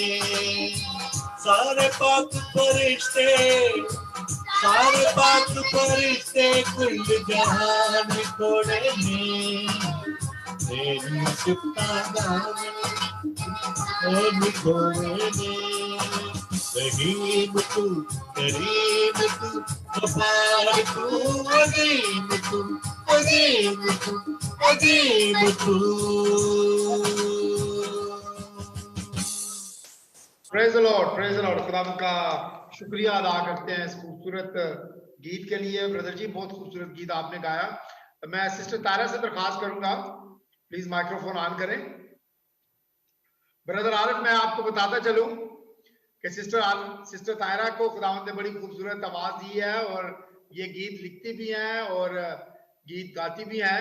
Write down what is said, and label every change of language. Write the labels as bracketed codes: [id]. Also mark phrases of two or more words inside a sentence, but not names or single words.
[pa] سارے پاک فرشتے کل جہان تھوڑے نے تیری صفتاں گاون تھوڑے نے رحیم تو کریم تو غفار تو عظیم تو عظیم تو عظیم تو [en] Praise the Lord. [ur] خداوند کا شکریہ ادا کرتے ہیں اس خوبصورت گیت کے لیے. برادر جی، بہت خوبصورت گیت آپ نے گایا۔ میں سسٹر تارا سے درخواست کروں گا, [en] please microphone on [ur] کریں. برادر عارف، میں آپ کو بتاتا چلوں کہ سسٹر تارا کو خداوند نے بڑی خوبصورت آواز دی ہے اور یہ گیت لکھتی بھی ہیں اور گیت گاتی بھی ہیں.